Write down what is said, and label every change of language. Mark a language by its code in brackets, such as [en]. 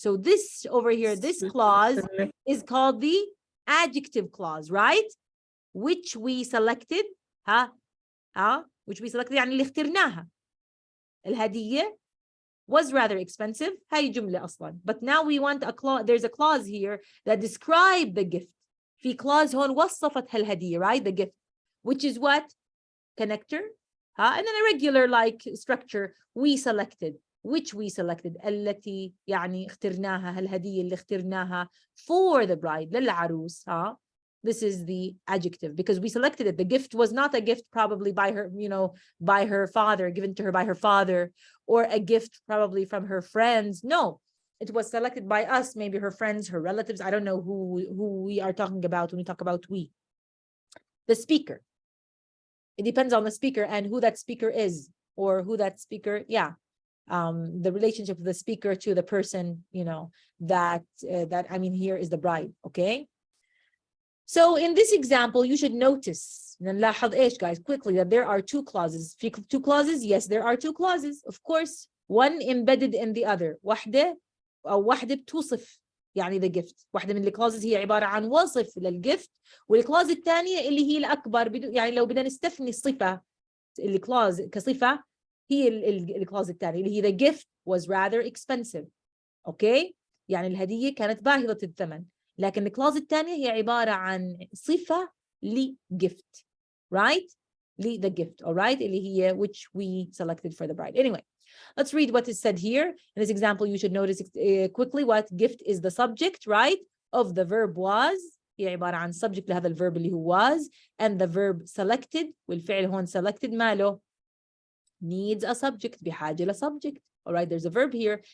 [en] So this over here, this clause is called the adjective clause, right? Which we selected. Which we selected يعني اللي اخترناها. الهدية was rather expensive. هاي جملة أصلا. But now we want a clause. There's a clause here that describe the gift. [ar] في clause هون وصفت هالهدية, right? [en] The gift, which is what? Connector. And then a regular like structure. We selected. Which we selected. التي يعني اخترناها. [ar] هالهدية اللي اخترناها for the bride. للعروس. [en] This is the adjective because we selected it. The gift was not a gift probably by her, by her father, given to her by her father, or a gift probably from her friends. No, it was selected by us, maybe her friends, her relatives. I don't know who we are talking about when we talk about we. The speaker. It depends on the speaker and who that speaker is, or who that speaker, the relationship of the speaker to the person, that I mean here is the bride, okay? So in this example, you should notice, نلاحظ إيش guys, quickly, that there are two clauses. Two clauses? Yes, there are two clauses, of course. One embedded in the other. [ar] واحدة بتوصف يعني the gift. واحدة من الكلازز هي عبارة عن وصف للgift، والكلاز الثانية اللي هي الأكبر يعني لو بدنا نستثني الصفة الكلاز كصفة هي الكلاز الثانية اللي هي the gift was rather expensive. okay؟ يعني الهدية كانت باهظة الثمن. لكن الكلاز الثانية هي عبارة عن صفة لgift, right? [en] the gift, all right? اللي هي which we selected for the bride. Anyway, let's read what is said here. In this example, you should notice quickly what gift is the subject, right? Of the verb was. هي عبارة عن subject لهذا ال verb اللي هو was, and the verb selected, والفعل هون selected ماله needs a subject, بحاجة ل subject. All right, there's a verb here.